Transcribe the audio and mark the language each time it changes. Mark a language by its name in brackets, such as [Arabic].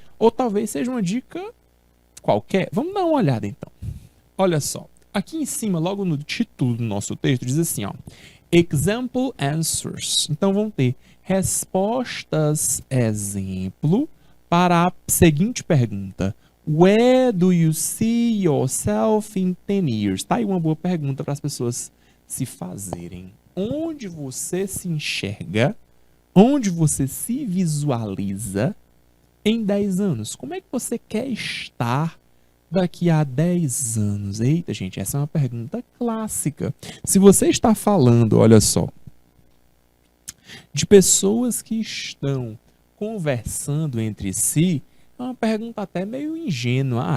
[Portuguese] Ou talvez seja uma dica qualquer. Vamos dar uma olhada então. Olha só. Aqui em cima, logo no título do nosso texto, diz assim, ó. Example answers. Então vão ter respostas exemplo para a seguinte pergunta. [English] Where do you see yourself in 10 years? [Portuguese] Tá aí uma boa pergunta para as pessoas se fazerem. Onde você se enxerga? Onde você se visualiza em 10 anos? Como é que você quer estar daqui a 10 anos? Eita, gente, essa é uma pergunta clássica. Se você está falando, olha só, de pessoas que estão conversando entre si, é uma pergunta até meio ingênua.